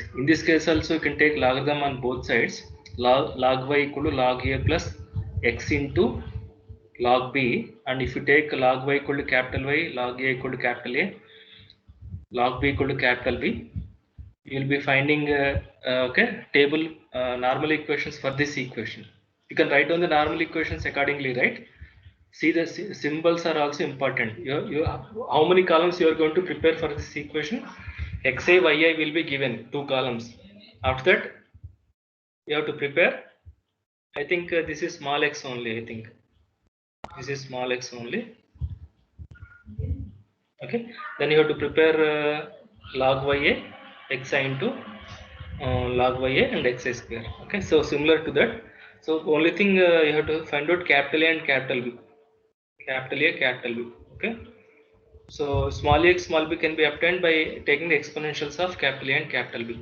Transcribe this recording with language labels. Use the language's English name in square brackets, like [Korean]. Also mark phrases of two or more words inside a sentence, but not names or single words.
[English] In this case also you can take logarithm on both sides. Log y equal to log a plus x into log b, and if you take log y equal to capital Y, log a equal to capital A, log b equal to capital B, you will be finding okay, table normal equations for this equation. You can write down the normal equations accordingly, right? See, the symbols are also important. How many columns you are going to prepare for this equation? Xi, yi will be given 2 columns. After that, you have to prepare. I think this is small x only. I think this is small x only. Okay. Then you have to prepare log ya xi into log ya and xi square. Okay. So similar to that. So only thing you have to find out capital A and capital B. Capital A, capital B. Okay. So small a, small b can be obtained by taking the exponentials of capital A and capital B.